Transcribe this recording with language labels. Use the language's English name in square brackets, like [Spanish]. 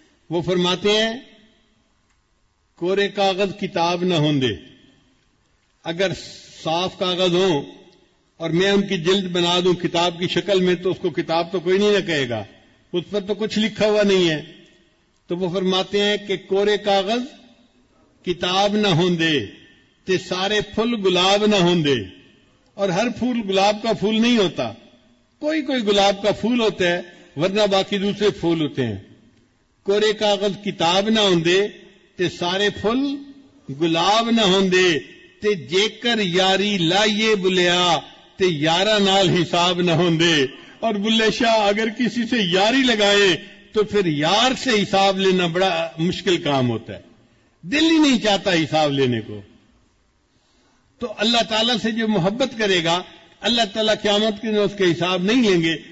[Urdu] وہ فرماتے ہیں [Punjabi] کورے کاغذ کتاب نہ ہوندے، [Urdu] اگر صاف کاغذ ہوں اور میں ان کی جلد بنا دوں کتاب کی شکل میں تو اس کو کتاب تو کوئی نہیں نہ کہے گا، اس پر تو کچھ لکھا ہوا نہیں ہے. تو وہ فرماتے ہیں کہ [Punjabi] کورے کاغذ کتاب نہ ہوندے تے سارے پھول گلاب نہ ہوندے. [Urdu] اور ہر پھول گلاب کا پھول نہیں ہوتا، کوئی گلاب کا پھول ہوتا ہے ورنہ باقی دوسرے پھول ہوتے ہیں. [Punjabi] کورے کاغذ کتاب نہ ہوندے تے سارے پھول گلاب نہ ہوندے تے جیکر یاری لائیے بلیا تے یارہ نال حساب نہ ہوندے. [Urdu] اور بلے شاہ اگر کسی سے یاری لگائے تو پھر یار سے حساب لینا بڑا مشکل کام ہوتا ہے. دل ہی نہیں چاہتا حساب لینے کو. تو اللہ تعالیٰ سے جو محبت کرے گا اللہ تعالیٰ قیامت کے دن اس کے حساب نہیں لیں گے.